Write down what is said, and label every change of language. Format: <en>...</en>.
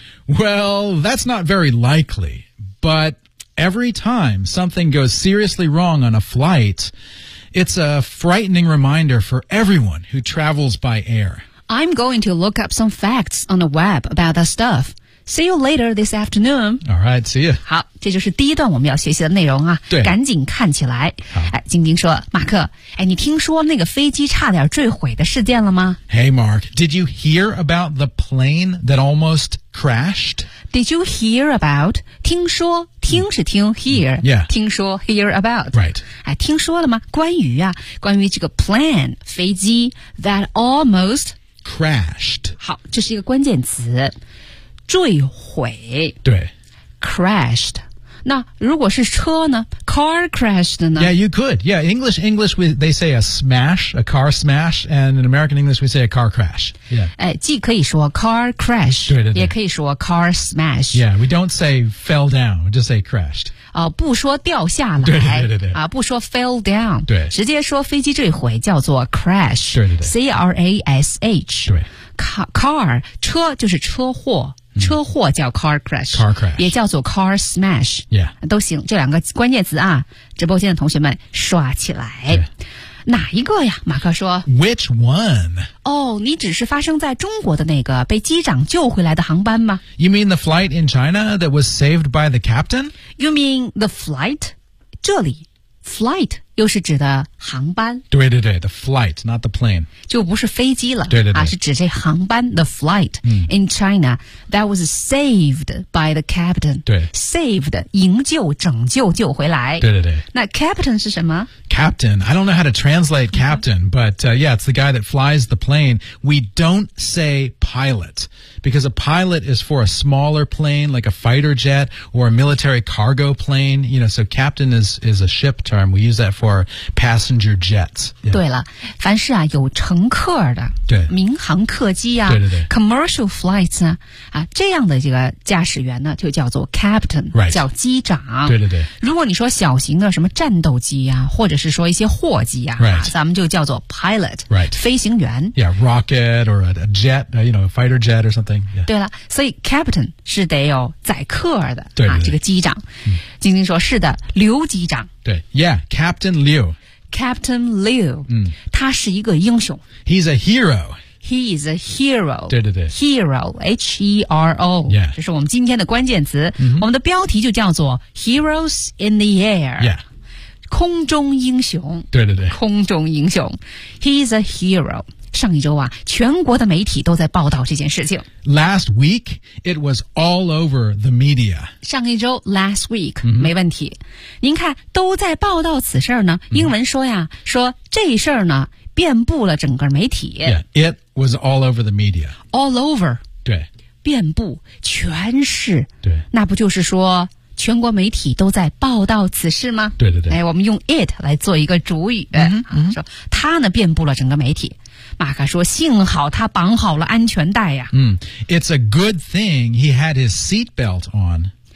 <en>Well, that's not very likely, but every time something goes seriously wrong on a flight... It's a frightening reminder for everyone who travels by air. I'm going to look up some facts on the web about that stuff. See you later this afternoon. All right, see you.</en> <zh>好，这就是第一段我们要学习的内容啊。对，赶紧看起来。哎，晶晶说，马克，哎，你听说那个飞机差点坠毁的事件了吗</zh> <en>？Hey, Mark, did you hear about the plane that almost crashed? Did you hear about?</en> <zh>听说。听是听 hear、</zh> <en>yeah.</en> <zh>听说 hear about、</zh> <en>right.</en> <zh>哎、听说了吗关于啊关于这个 plan 飞机</zh> <en>that almost crashed</en> <zh>好这是一个关键词坠毁对 crashed 那如果是车呢 car crashed 呢</zh> <en>yeah you could yeah English we, they say a smash a car smash and in American English we say a car crash、yeah.</en> <zh>哎、既可以说 car crash 对对对也可以说 car smash</zh> <en>yeah we don't say fell down we just say crashed、</en> <zh>不说掉下来对对对对、不说 fell down 对直接说飞机坠毁叫做 crash 对对对</zh> <en>C-R-A-S-H</en> <zh>对 car 车就是车祸车祸叫 car crash,</zh> <en>car crash</en> <zh>也叫做 car smash、</zh> <en>yeah.</en> <zh>都行这两个关键词啊直播间的同学们刷起来哪一个呀马克说</zh> <en>Which one?</en> <zh>哦、oh, 你只是发生在中国的那个被机长救回来的航班吗</zh> <en>You mean the flight in China that was saved by the captain? You mean the flight?</en> <zh>这里 flight 又是指的航班对对对</zh> <en>the flight not the plane</en> <zh>就不是飞机了对对对、是指这航班 the flight、</zh> <en>in China that was saved by the captain</en> <zh>对 saved 营救拯救救回来对对对那 captain 是什么</zh> <en>captain I don't know how to translate captain、but yeah it's the guy that flies the plane we don't say pilot because a pilot is for a smaller plane like a fighter jet or a military cargo plane you know so captain is a ship term we use that for passenger jets、yeah.</en> <zh>对了凡是啊有乘客的对民航客机啊对对对 commercial flights 呢啊这样的这个驾驶员呢就叫做 captain、</zh> <en>right.</en> <zh>叫机长对对对如果你说小型的什么战斗机啊或者是说一些货机啊、</zh> <en>right.</en> <zh>咱们就叫做 pilot、</zh> <en>right.</en> <zh>飞行员</zh> <en>yeah rocket or a jet you know a fighter jet or something、yeah.</en> <zh>对了所以 captain 是得有载客的对对对啊这个机长晶晶说是的刘机长</zh> <en>对 yeah captain liu</en> <zh>Captain Liu,、他是一个英雄。</zh> <en>He's a hero. He is a hero.</en> <zh>对对对。</zh> <en>Hero, H-E-R-O. Yeah.</en> <zh>这是我们今天的关键词。 Mm-hmm. 我们的标题就叫做</zh> <en>Heroes in the Air. Yeah.</en> <zh>空中英雄。对对对，空中英雄</zh> <en>He's a hero。</en> <zh>上一周啊，全国的媒体都在报道这件事情。</zh> <en>Last week, it was all over the media.</en> <zh>上一周 ,</zh> <en>last week,、</en> <zh>mm-hmm. 没问题。您看都在报道此事呢，英文说呀、mm-hmm. 说这事儿呢遍布了整个媒体。</zh> <en>Yeah, it was all over the media. All over.</en> <zh>对。遍布全市。对。那不就是说全国媒体都在报道此事吗？对对对。哎，我们用 it 来做一个主语、 mm-hmm. 说它呢遍布了整个媒体。马克说幸好他绑好了安全带呀、</zh> <en>It's a good thing he had his seatbelt on.</en>